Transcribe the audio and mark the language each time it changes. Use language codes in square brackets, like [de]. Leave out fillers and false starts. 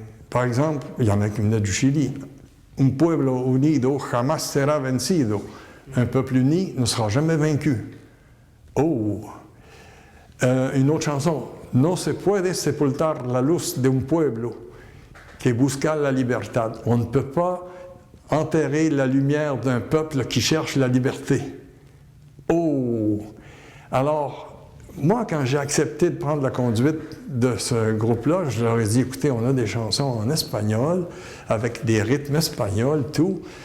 [fr] par exemple, il y en a qui venaient du Chili. [es] Un pueblo unido jamás será vencido. [fr] Un peuple uni ne sera jamais vaincu. Oh! Une autre chanson. [es] No se puede sepultar la luz de un pueblo que busca la libertad. [fr] On ne peut pas enterrer la lumière d'un peuple qui cherche la liberté. Oh! Alors, moi, quand j'ai accepté de prendre la conduite de ce groupe-là, je leur ai dit, écoutez, on a des chansons en espagnol, avec des rythmes espagnols, tout.